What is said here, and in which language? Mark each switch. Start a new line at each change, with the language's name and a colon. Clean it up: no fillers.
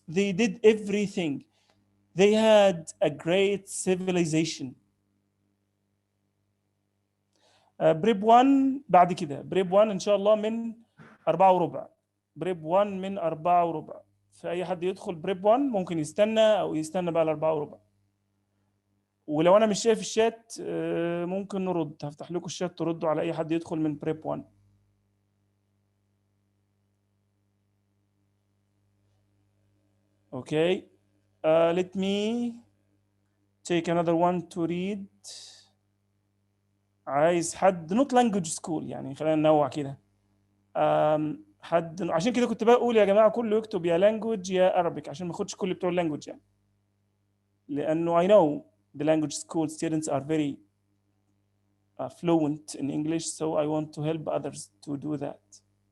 English: They did everything. They had a great civilization.
Arabic: بريب 1 بعد كده، بريب 1 ان شاء الله من 4:15. بريب 1 من 4:15. فاي حد يدخل بريب 1 ممكن يستنى او يستنى بقى ل 4:15. ولو انا مش شايف الشات ممكن نرد، هفتح لكم الشات تردوا على اي حد يدخل من بريب 1.
English: Okay, let me take another one to read.
Arabic: عايز حد
English: not language school،
Arabic: يعني خلينا ننوع كده. حد، عشان كده كنت بقول يا جماعه كله يكتب يا language يا Arabic عشان ما اخدش كل بتوع اللانجوج، يعني لانه
English: I know the language school students are very fluent in English, so I want to help others to do that.